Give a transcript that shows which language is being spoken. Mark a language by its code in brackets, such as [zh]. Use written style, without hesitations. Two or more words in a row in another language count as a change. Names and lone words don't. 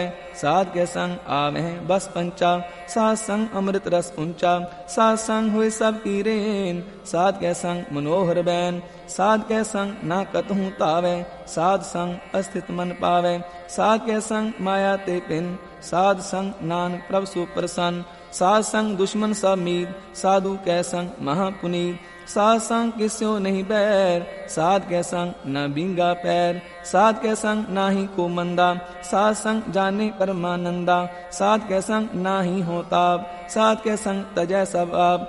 [pa] ਸਾਧ ਕੈ ਸੰਗਿ ਆਵਹਿ ਬਸਿ ਪੰਚਾ ਸਾਧ ਸੰਗਿ ਅੰਮ੍ਰਿਤ ਰਸ ਊਂਚਾ। ਸਾਧ ਸੰਗਿ ਹੋਏ ਸਭ ਕੀ ਰੇਨ ਸਾਧ ਕੈ ਸੰਗਿ ਮਨੋਹਰ ਬੈਨ। ਸਾਧ ਕੈ ਸੰਗਿ ਨਾ ਕਤਹੂ ਧਾਵੈ ਸਾਧ ਸੰਗਿ ਅਸਥਿਤਿ ਮਨੁ ਪਾਵੈ। ਸਾਧ ਕੈ ਸੰਗਿ ਮਾਇਆ ਤੇ ਭਿੰਨ ਸਾਧ ਸੰਗਿ ਨਾਨਕ ਪ੍ਰਭ ਸੁਪ੍ਰਸੰਨ। ਸਾਧ ਸੰਗਿ ਦੁਸਮਨ ਸਭਿ ਮੀਤ ਸਾਧੂ ਕੈ ਸੰਗਿ ਮਹਾ ਪੁਨੀਤ। ਸਾਧ ਸੰਗਿ ਕਿਸ ਸਿਉ ਨਹੀ ਬੈਰੁ ਸਾਧ ਕੈ ਸੰਗਿ ਨ ਬੀਗਾ ਪੈਰੁ। ਸਾਧ ਕੈ ਸੰਗਿ ਨਾਹੀ ਕੋ ਮੰਦਾ ਸਾਧ ਸੰਗਿ ਜਾਨੇ ਪਰਮਾਨੰਦਾ। ਸਾਧ ਕੈ ਸੰਗਿ ਨਾਹੀ ਹਉ ਤਾਪੁ ਸਾਧ ਕੈ ਸੰਗਿ ਤਜੈ ਸਭੁ ਆਪੁ।